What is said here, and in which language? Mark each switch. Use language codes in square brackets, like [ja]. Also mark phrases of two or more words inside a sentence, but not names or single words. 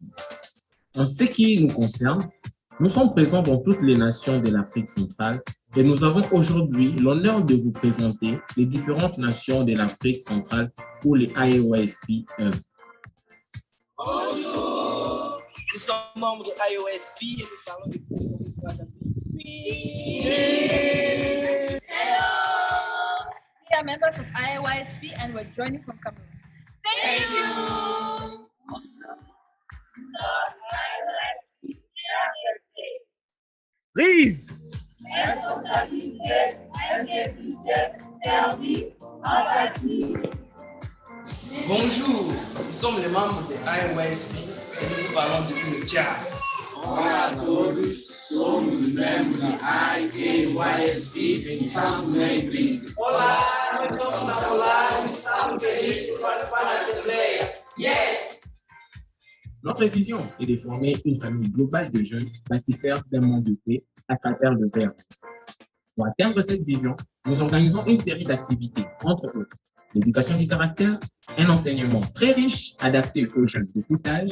[fr] En ce qui nous concerne, nous sommes présents dans toutes les nations de l'Afrique centrale et nous avons aujourd'hui l'honneur de vous présenter les différentes nations de l'Afrique centrale où les ASSEMBLÉIA œuvrent. Bonjour, nous sommes membres de ASSEMBLÉIA et nous parlons de [en] Hello, we are members of IAYSP and we're joining from Cameroon. Thank you. Please. [fr] Bonjour, nous sommes les membres de AYSP et nous parlons depuis le Tchad. [pt] Olá a todos, somos membros da IAYSP em Assembleia Príncipe. Olá, nós somos Angola, estamos felizes por participar da Assembleia. [en] Yes! [fr] Notre vision est de former une famille globale de jeunes bâtisseurs d'un monde de paix à travers le verbe. Pour atteindre cette vision, nous organisons une série d'activités, entre autres l'éducation du caractère, un enseignement très riche adapté aux jeunes de tout âge.